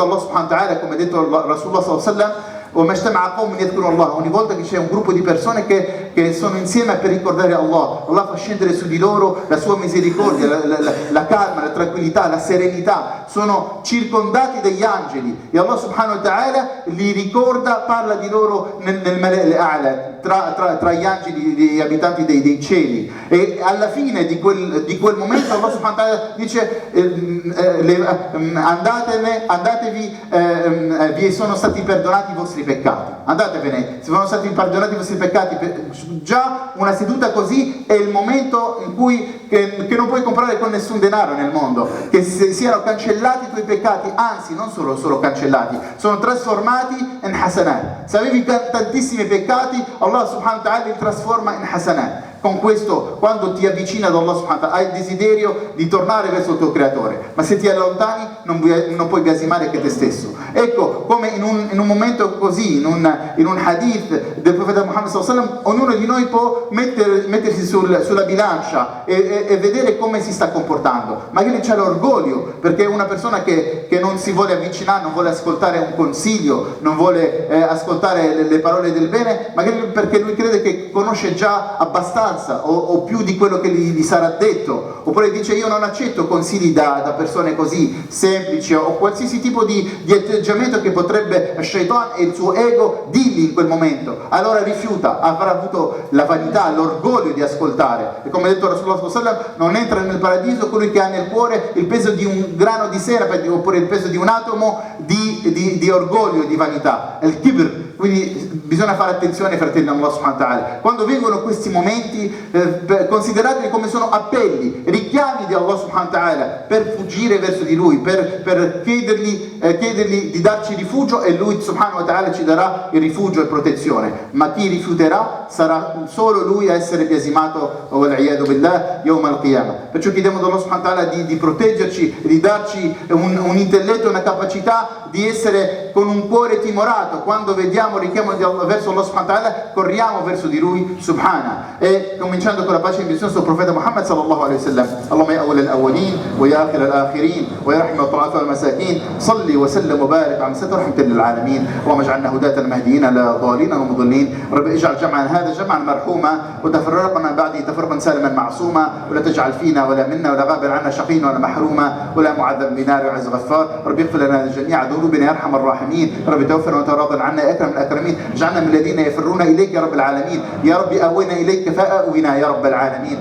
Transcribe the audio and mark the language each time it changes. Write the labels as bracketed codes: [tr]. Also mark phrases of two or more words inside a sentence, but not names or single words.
[ar] الله سبحانه وتعالى, [it] come ha detto Rasulullah [ar] صلى الله عليه وسلم, [it] ogni volta che c'è un gruppo di persone che sono insieme per ricordare Allah, Allah fa scendere su di loro la sua misericordia, la calma, la tranquillità, la serenità, sono circondati dagli angeli e Allah [ar] سبحانه وتعالى [it] li ricorda, parla di loro nel [ar] الملأ الأعلى, [it] tra gli angeli, gli abitanti dei cieli, e alla fine di quel momento Allah [ar] سبحانه وتعالى [it] dice: andatevi, vi sono stati perdonati i vostri peccati, andatevene, se sono stati perdonati i vostri peccati. Già una seduta così è il momento in cui che non puoi comprare con nessun denaro nel mondo, che siano cancellati i tuoi peccati, anzi non solo cancellati, sono trasformati in hasanat. Se avevi tantissimi peccati, Allah [ar] سبحانه وتعالى [it] li trasforma in hasanat. Con questo, quando ti avvicini ad Allah [ar] سبحانه وتعالى, [it] hai il desiderio di tornare verso il tuo creatore, ma se ti allontani non puoi biasimare che te stesso. Ecco, come in un momento così, in un hadith del profeta Muhammad [ar] صلى الله عليه وسلم, [it] ognuno di noi può mettersi sulla bilancia e vedere come si sta comportando. Magari c'è l'orgoglio, perché una persona che non si vuole avvicinare, non vuole ascoltare un consiglio, non vuole ascoltare le parole del bene, magari perché lui crede che conosce già abbastanza o più di quello che gli sarà detto, oppure dice: io non accetto consigli da persone così semplici, o qualsiasi tipo di atteggiamento che potrebbe Shaitan e il suo ego dirgli in quel momento. Allora rifiuta, avrà avuto la vanità, l'orgoglio di ascoltare, e come ha detto Rasulullah [ar] صلى الله عليه وسلم, [it] non entra nel paradiso colui che ha nel cuore il peso di un grano di senape, oppure il peso di un atomo di orgoglio e di vanità, il kibr. Quindi bisogna fare attenzione, fratelli Allah [ar] سبحانه وتعالى, [it] quando vengono questi momenti, considerateli come sono appelli, richiami di Allah [ar] سبحانه وتعالى [it] per fuggire verso di Lui, per chiedergli di darci rifugio, e Lui [ar] سبحانه وتعالى [it] ci darà il rifugio e protezione. Ma chi rifiuterà sarà solo lui a essere biasimato, [ar] والعياذ بالله، يوم القيامة. [it] Perciò chiediamo ad Allah [ar] سبحانه وتعالى [it] di proteggerci, di darci un intelletto, una capacità di essere con un cuore timorato. Quando vediamo richiamo verso Allah [ar] سبحانه وتعالى, [it] corriamo verso di Lui subhana. E cominciando con la pace e benedizione sul profeta Muhammad [ar] صلى الله عليه وسلم. اللهم يا أول الأولين ويا آخر الآخرين ويا راحم الضعاف والمساكين، صل وسلم وبارك على سيدنا رحمة للعالمين. اللهم اجعلنا هداة مهديين لا ضالين ولا مضلين. رب اجعل جمعنا هذا جمعا مرحوما وتفرقنا بعده تفرقا سالما معصوما ولا تجعل فينا ولا منا ولا غابر عنا شقيا ولا محروما ولا معذب بنار وعز غفار. ربي اغفر لنا جميع ذنوبنا يا ارحم الراحمين. ربي توفنا وتراضى عنا يا اكرم الأكرمين. اجعلنا من الذين يفرون إليك يا رب العالمين. يا رب أوينا إليك فأونا يا رب العالمين.